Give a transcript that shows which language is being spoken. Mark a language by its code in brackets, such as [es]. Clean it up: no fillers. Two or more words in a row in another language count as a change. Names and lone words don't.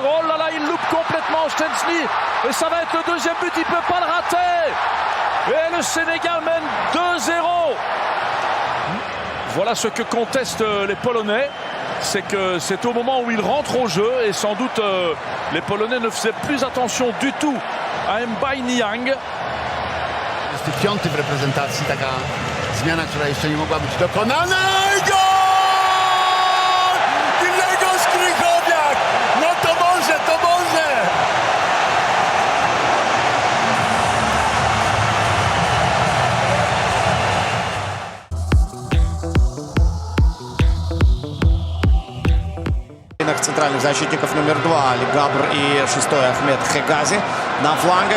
[fr] Oh là là, il loupe complètement Stensli. Et ça va être le deuxième but, il ne peut pas le rater. Et le Sénégal mène 2-0. Voilà ce que contestent les Polonais. C'est que c'est au moment où ils rentrent au jeu. Et sans doute les Polonais ne faisaient plus attention du tout à Mbaye Niang. [pl] Jest piąty w reprezentacji, taka zmiana, która jeszcze nie mogła być dokonana. I gol! No to może, to może! [ru] Центральных защитников номер 2 Али Габр и 6-й Ахмед Хегази на флангах.